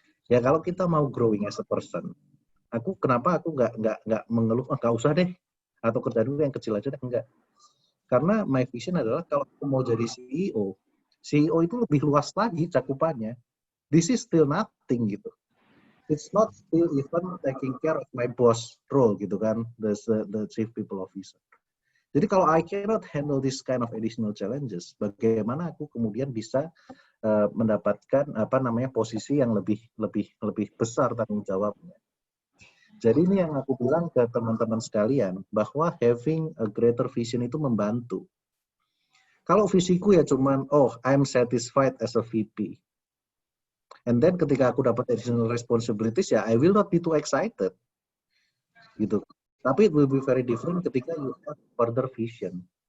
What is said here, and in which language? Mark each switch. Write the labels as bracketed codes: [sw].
[id] Ya kalau kita mau [en] growing as a person, [id] kenapa aku nggak mengeluh, nggak usah deh, atau kerja dulu yang kecil aja deh, enggak. Karena [en] my vision [id] adalah kalau aku mau jadi CEO itu lebih luas lagi cakupannya. [en] This is still nothing [id] gitu. [en] It's not still even taking care of my boss role [id] gitu kan, [en] the chief people officer. [id] Jadi kalau [en] I cannot handle this kind of additional challenges, [id] bagaimana aku kemudian bisa mendapatkan posisi yang lebih besar tanggung jawabnya. Jadi ini yang aku bilang ke teman-teman sekalian bahwa [en] having a greater vision [id] itu membantu. Kalau visiku ya cuman [en] I'm satisfied as a VP. And then [id] ketika aku dapat [en] additional responsibilities [id] ya [en] I will not be too excited. [id] Gitu. Tapi [en] it will be very different [id] ketika [en] you have further vision.